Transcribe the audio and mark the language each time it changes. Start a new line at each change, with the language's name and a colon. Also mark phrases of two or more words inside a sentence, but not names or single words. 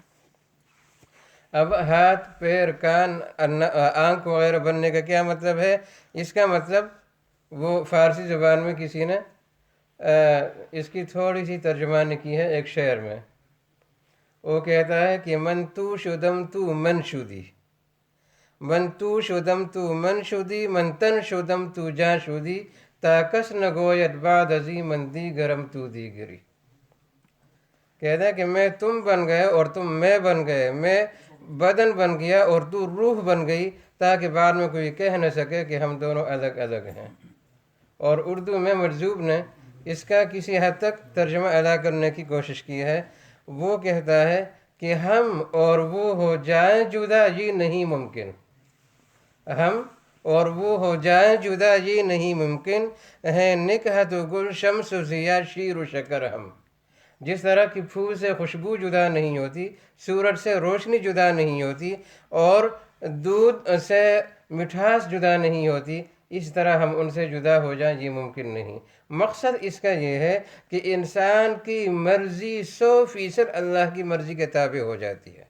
Urdu: اب ہاتھ، پیر، کان، آنکھ وغیرہ بننے کا کیا مطلب ہے؟ اس کا مطلب وہ فارسی زبان میں کسی نے اس کی تھوڑی سی ترجمانی کی ہے ایک شعر میں۔ وہ کہتا ہے کہ
Persian: من تو شدم تو من شدی، من تو شدم تو من شدی، من تن شدم تو جان شدی، تا کس نگوید بعد ازی من دیگرم تو دیگری۔
Urdu: کہتا ہے کہ میں تم بن گئے اور تم میں بن گئے، میں بدن بن گیا اور تو روح بن گئی، تاکہ بعد میں کوئی کہہ نہ سکے کہ ہم دونوں الگ الگ ہیں۔ اور اردو میں مجذوب نے اس کا کسی حد تک ترجمہ ادا کرنے کی کوشش کی ہے۔ وہ کہتا ہے کہ ہم اور وہ ہو جائیں جدا یہ نہیں ممکن، ہم اور وہ ہو جائیں جدا یہ نہیں ممکن، ہے نکہت و گل شمس و ضیاء شیر و شکر ہم۔ جس طرح کہ پھول سے خوشبو جدا نہیں ہوتی، سورج سے روشنی جدا نہیں ہوتی، اور دودھ سے مٹھاس جدا نہیں ہوتی، اس طرح ہم ان سے جدا ہو جائیں یہ ممکن نہیں۔ مقصد اس کا یہ ہے کہ انسان کی مرضی 100% اللہ کی مرضی کے تابع ہو جاتی ہے۔